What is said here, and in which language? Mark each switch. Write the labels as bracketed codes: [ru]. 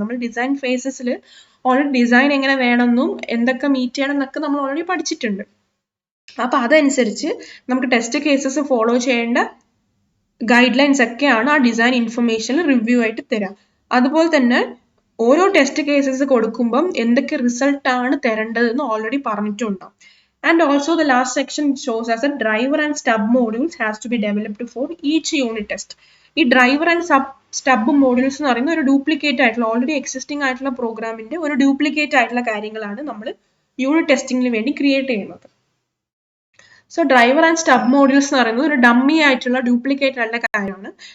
[ml] നമ്മൾ design ഫേസസിൽ already design എങ്ങനെ വേണമെന്നും എന്തൊക്കെ മീറ്റ് ചെയ്യണം എന്നൊക്കെ നമ്മൾ ഓൾറെഡി പഠിച്ചിട്ടുണ്ട്. അപ്പോൾ അതനുസരിച്ച് നമുക്ക് ടെസ്റ്റ് കേസസ് ഫോളോ ചെയ്യേണ്ട ഗൈഡ് ലൈൻസ് ഒക്കെയാണ് ആ ഡിസൈൻ ഇൻഫർമേഷനിൽ റിവ്യൂ ആയിട്ട് തരാം. അതുപോലെ തന്നെ ഓരോ ടെസ്റ്റ് കേസസ് കൊടുക്കുമ്പം എന്തൊക്കെ റിസൾട്ട് ആണ് തരേണ്ടതെന്ന് ഓൾറെഡി പറഞ്ഞിട്ടുണ്ടാവും. [en] And also the last section shows as a driver and stub modules has to be developed for each unit test. [ml] ഈ ഡ്രൈവർ ആൻഡ് സ്റ്റബ് മോഡ്യൂൾസ് എന്ന് പറയുന്ന ഒരു ഡ്യൂപ്ലിക്കേറ്റ് ആയിട്ടുള്ള ഓൾറെഡി എക്സിസ്റ്റിംഗ് ആയിട്ടുള്ള പ്രോഗ്രാമിന്റെ ഒരു ഡ്യൂപ്ലിക്കേറ്റ് ആയിട്ടുള്ള കാര്യങ്ങളാണ് നമ്മൾ യൂണിറ്റ് ടെസ്റ്റിംഗിന് വേണ്ടി ക്രിയേറ്റ് ചെയ്യുന്നത്. So driver and stub modules എന്ന് പറയുന്നത് ഒരു ഡമ്മി ആയിട്ടുള്ള ഡ്യൂപ്ലിക്കേറ്റ് ആയിട്ടുള്ള കാര്യമാണ്.